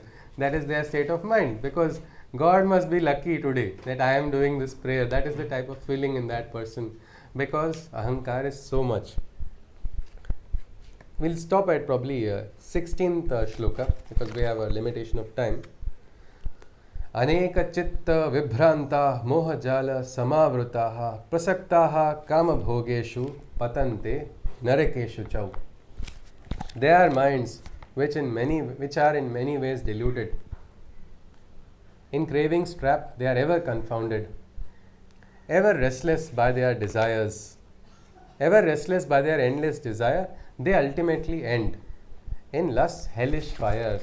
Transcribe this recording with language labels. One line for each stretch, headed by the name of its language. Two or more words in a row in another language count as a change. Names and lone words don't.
English: That is their state of mind. Because God must be lucky today that I am doing this prayer. That is the type of feeling in that person. Because ahankar is so much. We'll stop at probably 16th shloka because we have a limitation of time.
Sanskrit: Aneka chitta vibhranta mohajala samavrutaha prasaktaha kama bhogeshu patante narakeshu chau.
English: They are minds which are in many ways deluded. In cravings trapped, they are ever confounded, ever restless by their desires, ever restless by their endless desire. They ultimately end in lust, hellish fire.